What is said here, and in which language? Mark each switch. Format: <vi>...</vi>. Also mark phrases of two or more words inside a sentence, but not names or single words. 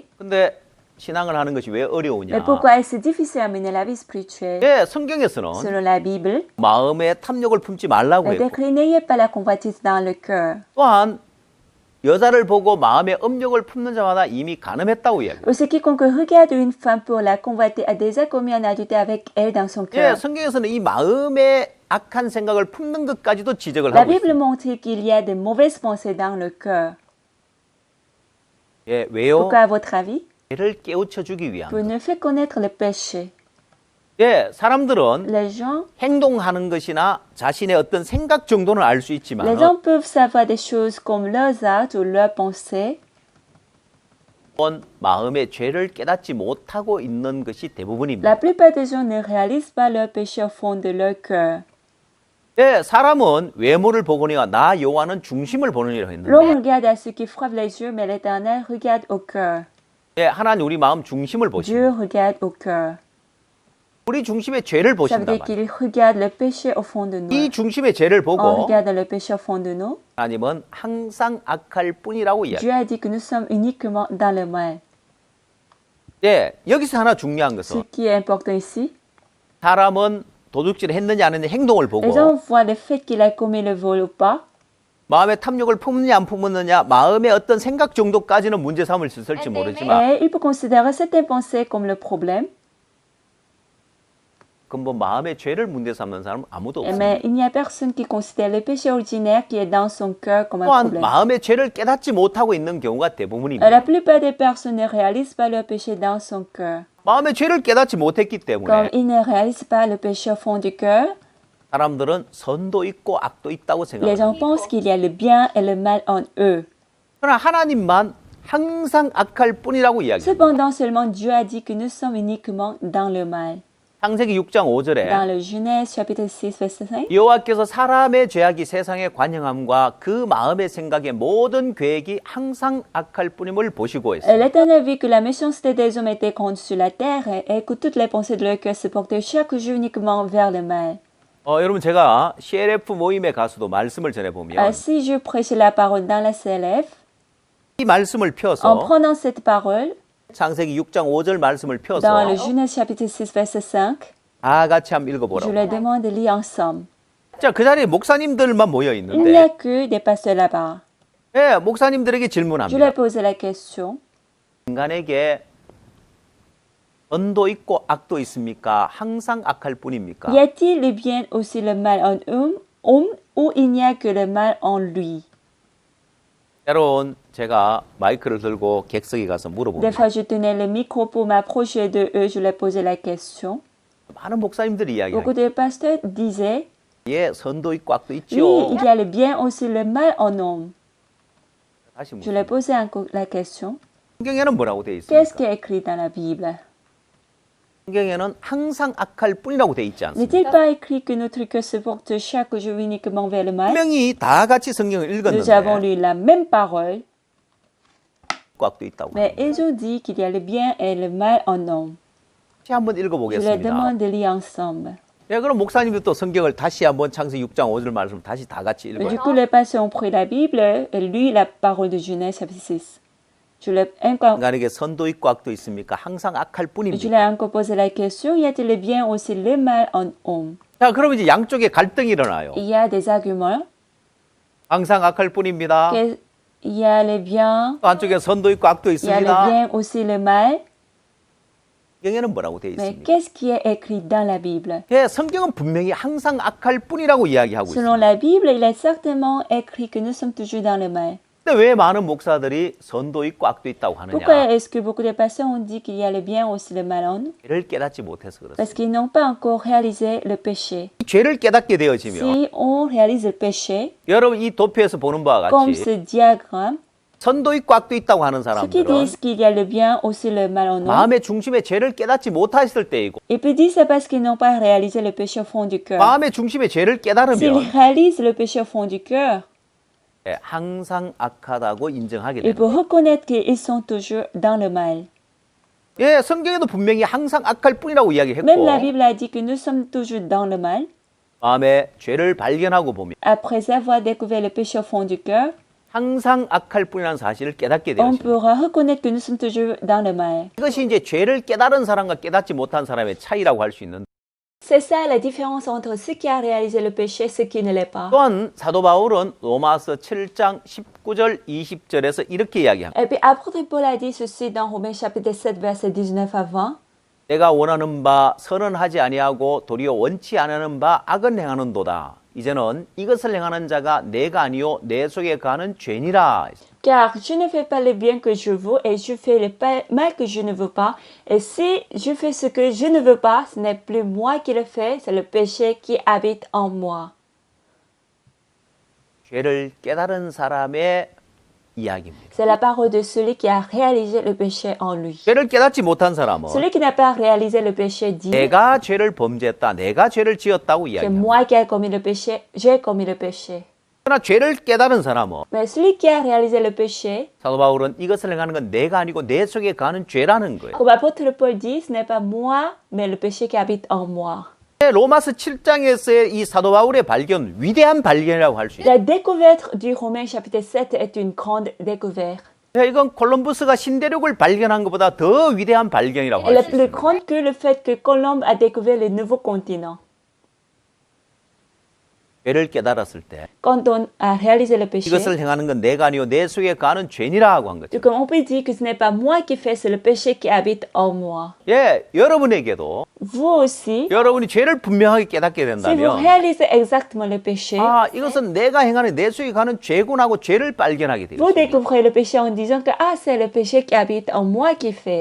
<ko>근데 신앙을 하는 것이 왜</ko> <fr>Mais</fr> <ko>어려우냐?</ko> <fr>pourquoi est-ce difficile à mener la vie spirituelle?</fr> <ko>예, 성경에서는</ko> <fr>Selon la Bible,</fr> <ko>마음에 탐욕을 품지 말라고</ko> <fr>il</fr> <ko>했고</ko> <fr>décrit n'ayez pas la convoitise dans le cœur.</fr> <ko>또한 여자를 보고 마음에 음욕을 품는 자마다 이미 간음했다고 이야기해요.</ko> <fr>Aussi, quiconque regarde une femme pour la convoiter a déjà commis un adultère avec elle dans son</fr> <ko>예,</ko> <fr>cœur.</fr> <ko>성경에서는 이 마음에 악한 생각을 품는 것까지도 지적을</ko> <fr>La</fr> <ko>하고</ko> <fr>Bible</fr> <ko>있습니다.</ko> <fr>montre qu'il y a de mauvaises pensées dans le cœur.</fr> <ko>예, 왜요?</ko> <fr>Pourquoi, à votre avis?</fr> <ko>죄를 깨우쳐 주기 위한.</ko> <fr>Pour nous faire connaître le péché.</fr> <ko>예, 사람들은</ko> <fr>Les gens,</fr> <ko>행동하는 것이나 자신의 어떤 생각 정도는 알 수</ko> <fr>les</fr> <ko>있지만</ko> <fr>gens peuvent savoir des choses comme leurs actes ou leurs pensées,</fr> <ko>마음의 죄를 깨닫지 못하고 있는 것이 대부분입니다.</ko> <fr>La plupart des gens ne réalisent pas leur péché au fond de leur cœur.</fr> <ko>네, 사람은 외모를 보거니와 나 여호와는 중심을 보느니라 했는데</ko> <fr>L'homme regarde à ce qui frappe les yeux, mais l'Éternel regarde au cœur.</fr> <ko>네, 하나님 우리 마음 중심을 보십니다.</ko> <fr>Dieu regarde au cœur.</fr> <ko>우리 중심의 죄를</ko> <fr>Ça veut</fr> <ko>보신단</ko> <fr>dire</fr> <ko>말이에요.</ko> <fr>qu'il regarde le péché au fond de nous.</fr> <ko>이 중심의 죄를</ko> <fr>En</fr> <ko>보고</ko> <fr>regardant le péché au fond de nous,</fr> <ko>하나님은 항상 악할 뿐이라고 이야기해요.</ko> <fr>Dieu a dit que nous sommes uniquement dans le mal.</fr> <ko>네, 여기서 하나 중요한</ko> <fr>Ce</fr> <ko>것은</ko> <fr>qui est important ici,</fr> <ko>사람은 도둑질을 했느냐 안 했느냐 행동을 보고</ko> <fr>les gens voient le fait qu'il a commis le vol ou pas,</fr> <ko>마음의 탐욕을 품느냐 안 품느냐 마음의 어떤 생각 정도까지는 문제 삼을 수 있을지 모르지만</ko> <fr>et il peut considérer certaines pensées comme le problème,</fr> <ko>근본 마음의 죄를 문제 삼는 사람은 아무도 없습니다.</ko> <fr>mais il n'y a personne qui considère le péché ordinaire qui est dans son cœur comme un</fr> <ko>또한</ko> <fr>problème.</fr> <ko>마음의 죄를 깨닫지 못하고 있는 경우가 대부분입니다.</ko> <fr>La plupart des personnes ne réalisent pas leur péché dans son cœur.</fr> <ko>마음의 죄를 깨닫지 못했기</ko> <fr>Comme</fr> <ko>때문에</ko> <fr>ils ne réalisent pas le péché au fond du cœur,</fr> <ko>사람들은 선도 있고 악도 있다고</ko> <fr>les</fr> <ko>생각합니다.</ko> <fr>gens pensent qu'il y a le bien et le mal en eux.</fr> <ko>그러나 하나님만 항상 악할 뿐이라고 이야기합니다.</ko> <fr>Cependant, seulement Dieu a dit que nous sommes uniquement dans le mal.</fr> <ko>창세기 6장</ko> <fr>Dans</fr> <ko>5절에</ko> <fr>le Genèse chapitre 6 verset 5,</fr> <ko>여호와께서 사람의 죄악이 세상에 관영함과 그 마음의 생각의 모든 계획이 항상 악할 뿐임을 보시고 했어요.</ko> <fr>l'Éternel vit que la méchanceté des hommes était grande sur la terre et que toutes les pensées de leur cœur se portaient chaque jour uniquement vers le mal.</fr> <ko>여러분 제가 CLF 모임에 가서도 말씀을 전해보면</ko> <fr>Si je prêche la parole dans la CLF,</fr> <ko>이 말씀을</ko> <fr>en</fr> <ko>펴서</ko> <fr>prenant cette parole,</fr> <ko>창세기 6장 5절 말씀을</ko> <fr>dans</fr> <ko>펴서</ko> <fr>le Genèse chapitre 6 verset 5,</fr> <ko>다 같이 한번</ko> <fr>je</fr> <ko>읽어보라고.</ko> <fr>leur demande de lire ensemble.</fr> <ko>자, 그 자리에 목사님들만 모여</ko> <fr>Il n'y</fr> <ko>있는데</ko> <fr>a que des pasteurs là-bas.</fr> <ko>예, 목사님들에게</ko> <fr>Je</fr> <ko>질문합니다.</ko> <fr>leur pose la question.</fr> <ko>인간에게 선도 있고 악도 있습니까? 항상 악할 뿐입니까?</ko> <fr>Y a-t-il le bien aussi le mal en homme ou il n'y a que le mal en lui?</fr> <ko>때론 제가 마이크를 들고 객석에 가서</ko> <fr>Des</fr> <ko>물어봅니다.</ko> <fr>fois, je tenais le micro pour m'approcher de eux, je leur posais la question.</fr> <ko>많은 목사님들이</ko> <fr>Beaucoup</fr> <ko>이야기해요.</ko> <fr>de pasteurs disaient,</fr> <ko>예, 선도 있고 악도</ko> <fr>oui,</fr> <ko>있죠.</ko> <fr>il y a le bien aussi le mal en homme.</fr> <ko>다시</ko> <fr>Je leur</fr> <ko>묻습니다.</ko> <fr>posais encore la question.</fr> <ko>성경에는 뭐라고 되어</ko> <fr>Qu'est-ce qui</fr> <ko>있습니까?</ko> <fr>est écrit dans la Bible?</fr> <ko>성경에는 항상 악할 뿐이라고 되어 있지 않습니까?</ko> <fr>N'est-il pas écrit que notre cœur se porte chaque jour uniquement vers le mal?</fr> <ko>분명히 다 같이 성경을</ko> <fr>Nous avons</fr> <ko>읽었는데</ko> <fr>lu la même parole,</fr> <ko>악도 있다고.</ko> <fr>mais ils ont dit qu'il y a le bien et le mal en homme.</fr> <ko>다시 한번</ko> <fr>Je leur</fr> <ko>읽어보겠습니다.</ko> <fr>demande de lire ensemble.</fr> <ko>예, 그럼 목사님도 또 성경을 다시 한번 창세기 6장 5절 말씀 다시 다 같이</ko> <fr>Du</fr> <ko>읽어요.</ko> <fr>coup, les pasteurs ont pris la Bible et lu la parole de Genèse chapitre 6. Je leur</fr> <ko>인간에게 선도 있고 악도 있습니까? 항상 악할</ko> <fr>Je</fr> <ko>뿐입니다.</ko> <fr>leur ai encore posé la question, y a-t-il le bien aussi le mal en homme?</fr> <ko>자, 그럼 이제 양쪽에 갈등이 일어나요.</ko> <fr>Il y a des arguments.</fr> <ko>항상 악할 뿐입니다.</ko> <fr>Il y a le bien,</fr> <ko>또 한쪽에 선도 있고 악도</ko> <fr>il y a le</fr> <ko>있습니다.</ko> <fr>bien aussi le mal.</fr> <ko>성경에는 뭐라고 되어</ko> <fr>Mais</fr> <ko>있습니까?</ko> <fr>qu'est-ce qui est écrit dans la Bible?</fr> <ko>예, 성경은 분명히 항상 악할 뿐이라고 이야기하고</ko> <fr>Selon</fr> <ko>있습니다.</ko> <fr>la Bible, il est certainement écrit que nous sommes toujours dans le mal.</fr> <ko>근데 왜 많은 목사들이 선도 있고 악도 있다고</ko> <fr>Pourquoi</fr> <ko>하느냐?</ko> <fr>est-ce que beaucoup de pasteurs ont dit qu'il y a le bien aussi le mal en nous?</fr> <ko>죄를 깨닫지 못해서 그렇습니다.</ko> <fr>Parce qu'ils n'ont pas encore réalisé le péché.</fr> <ko>이 죄를 깨닫게 되어지면</ko> <fr>Si on réalise le péché,</fr> <ko>여러분 이 도표에서 보는 바와</ko> <fr>comme</fr> <ko>같이</ko> <fr>ce diagramme,</fr> <ko>선도 있고 악도 있다고 하는</ko> <fr>ceux qui</fr> <ko>사람들은</ko> <fr>disent qu'il y a le bien aussi le mal en nous,</fr> <ko>마음의 중심에 죄를 깨닫지 못했을 때이고</ko> <fr>ils peuvent dire c'est parce qu'ils n'ont pas réalisé le péché au fond du cœur.</fr> <ko>마음의 중심에 죄를</ko> <fr>S'ils</fr> <ko>깨달으면</ko> <fr>réalisent le péché au fond du cœur,</fr> <ko>예, 항상 악하다고 인정하게</ko> <fr>ils</fr> <ko>됩니다.</ko> <fr>peuvent reconnaître qu'ils sont toujours dans le mal.</fr> <ko>예, 성경에도 분명히 항상 악할 뿐이라고 이야기했고</ko> <fr>Même la Bible a dit que nous sommes toujours dans le mal.</fr> <ko>마음에 죄를 발견하고 보면</ko> <fr>Après avoir découvert le péché au fond du cœur,</fr> <ko>항상 악할 뿐이라는 사실을 깨닫게</ko> <fr>on</fr> <ko>되었습니다.</ko> <fr>pourra reconnaître que nous sommes toujours dans le mal.</fr> <ko>이것이 이제 죄를 깨달은 사람과 깨닫지 못한 사람의 차이라고 할 수 있는데</ko> <fr>C'est ça la différence entre ceux qui a réalisé le péché et ceux qui ne l'est pas.</fr> <ko>또한 사도 바울은 로마서 7장 19절 20절에서 이렇게 이야기합니다.</ko> <fr>Et puis apôtre Paul a dit ceci dans Romains chapitre 7 verset 19 à 20.</fr> <ko>내가 원하는 바 선은 하지 아니하고 도리어 원치 않는 바 악은 행하는도다. 이제는 이것을 행하는 자가 내가 아니요 내 속에 가는 죄니라.</ko> <fr>Car je ne fais pas le bien que je veux et je fais le mal que je ne veux pas. Et si je fais ce que je ne veux pas, ce n'est plus moi qui le fais, c'est le péché qui habite en moi.</fr> <ko>죄를 깨달은 사람의 이야기입니다.</ko> <fr>C'est la parole de celui qui a réalisé le péché en lui.</fr> <ko>죄를 깨닫지 못한 사람은</ko> <fr>Celui qui n'a pas réalisé le péché dit</fr> <ko>내가 죄를 범죄했다, 내가 죄를 지었다고</ko> <fr>c'est</fr> <ko>이야기합니다.</ko> <fr>moi qui ai commis le péché, j'ai commis le péché.</fr> <ko>그러나 죄를 깨달은 사람은</ko> <fr>Mais celui qui a réalisé le péché,</fr> <ko>사도 바울은 이것을 행하는 건 내가 아니고 내 속에 가는 죄라는 거예요.</ko> <fr>comme l'apôtre Paul dit, ce n'est pas moi, mais le péché qui habite en moi.</fr> <ko>로마서 7장에서의 이 사도 바울의 발견, 위대한 발견이라고 할 수 있어요.</ko> <fr>La découverte du Romains chapitre 7 est une grande découverte.</fr> <ko>이건 콜럼버스가 신대륙을 발견한 것보다 더 위대한 발견이라고</ko> <fr>Elle</fr> <ko>할</ko> <fr>est</fr> <ko>수</ko> <fr>plus</fr> <ko>있어요.</ko> <fr>grande que le fait que Colomb a découvert le nouveau continent.</fr> <ko>죄를 깨달았을 때</ko> <fr>Quand on a réalisé le péché,</fr> <ko>이것을 행하는 건 내가 아니고 내 속에 가는 죄니라고 한 거죠.</ko> <fr>comme on peut dire que ce n'est pas moi qui fais, c'est le péché qui habite en moi.</fr> <ko>예, 여러분에게도</ko> <fr>Vous aussi,</fr> <ko>여러분이 죄를 분명하게 깨닫게</ko> <fr>si vous</fr> <ko>된다면</ko> <fr>réalisez exactement le péché,</fr> <ko>아, 이것은 내가 행하는 내 속에 가는 죄구나고 죄를 발견하게 돼요.</ko> <fr>vous découvrez le péché en disant que ah, c'est le péché qui habite en moi qui fait.</fr>